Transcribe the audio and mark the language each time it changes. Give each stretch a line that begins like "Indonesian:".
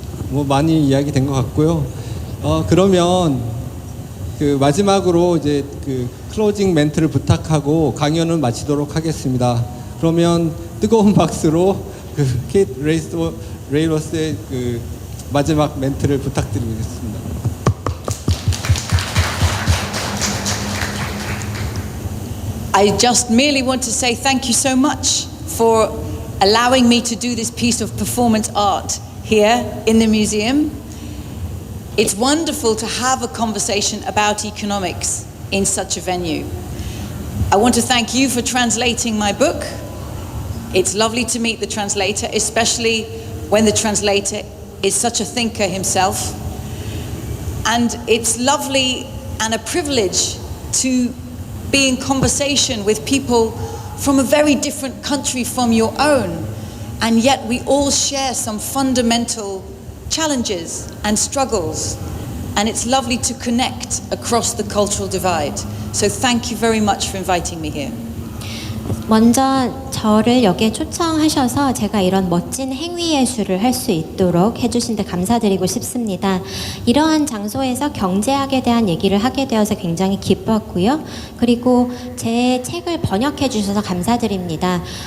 Korean: 뭐 많이 이야기된 것 같고요. 그러면 그 마지막으로 이제 그 클로징 멘트를 부탁하고 강연을 마치도록 하겠습니다. 그러면 뜨거운 박수로 그 케이트 레이로스의 그 마지막 멘트를 부탁드리겠습니다.
English: I just merely want to say thank you so much for allowing me to do this piece of performance art here in the museum. It's wonderful to have a conversation about economics in such a venue. I want to thank you for translating my book. It's lovely to meet the translator, especially when the translator is such a thinker himself. And it's lovely and a privilege to be in conversation with people from a very different country from your own, and yet we all share some fundamental challenges and struggles, and it's lovely to connect across the cultural divide. So thank you very much for inviting me here.
Korean: 먼저 저를 여기에 초청하셔서 제가 이런 멋진 행위예술을 할 수 있도록 해주신 데 감사드리고 싶습니다. 이러한 장소에서 경제학에 대한 얘기를 하게 되어서 굉장히 기뻤고요. 그리고 제 책을 번역해 주셔서 감사드립니다.